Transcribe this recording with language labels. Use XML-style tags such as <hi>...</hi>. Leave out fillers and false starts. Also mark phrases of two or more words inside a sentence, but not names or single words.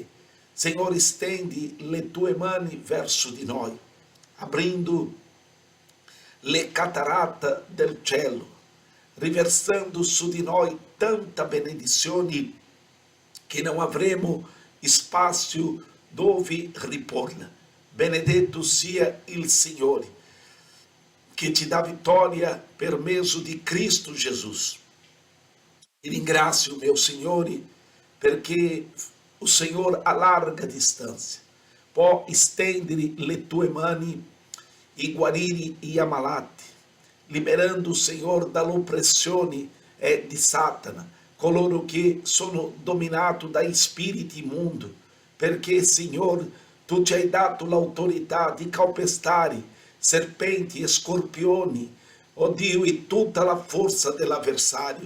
<it>Signore, stendi le tue mani verso di noi, abrindo le cataratte del cielo, riversando su di noi tanta benedizione che non avremo spazio dove riporla. Benedetto sia il Signore, che ti dà vittoria per mezzo di Cristo Gesù. Ti ringrazio, meu Signore, perché</it> <pt>o Senhor a larga distância</pt> <it>può estendere le tue mani e guarire gli ammalati, liberando</it> <pt>o Senhor</pt> <it>dall'oppressione di Satana, coloro che sono dominati dai spiriti immundi, perché, Signor, tu ci hai dato l'autorità di calpestare serpenti e scorpioni, oh Dio, e tutta la forza dell'avversario.</it>